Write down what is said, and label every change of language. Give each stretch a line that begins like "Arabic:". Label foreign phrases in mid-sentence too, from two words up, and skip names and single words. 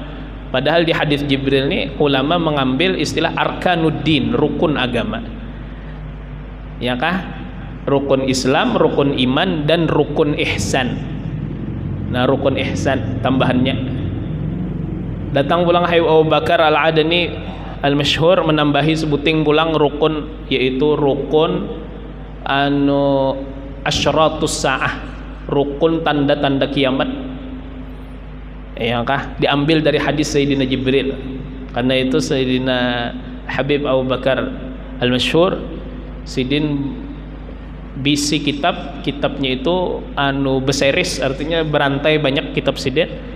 Indonesian: Padahal di hadis Jibril ini ulama mengambil istilah arkanuddin, rukun agama. Ya kah? Rukun Islam, rukun iman, dan rukun ihsan. Nah, rukun ihsan tambahannya. Datang pulang Habib Abu Bakar Al-Adani Al-Masyhur menambahi sebuting pulang rukun, yaitu rukun
Arabic: أشراط الساعة,
Indonesian: rukun tanda-tanda kiamat. Ya kah? Diambil dari hadis Sayyidina Jibril. Karena itu Sayyidina Habib Abu Bakar Al-Masyhur sidin bisi kitabnya itu beseris, artinya berantai banyak kitab sidin.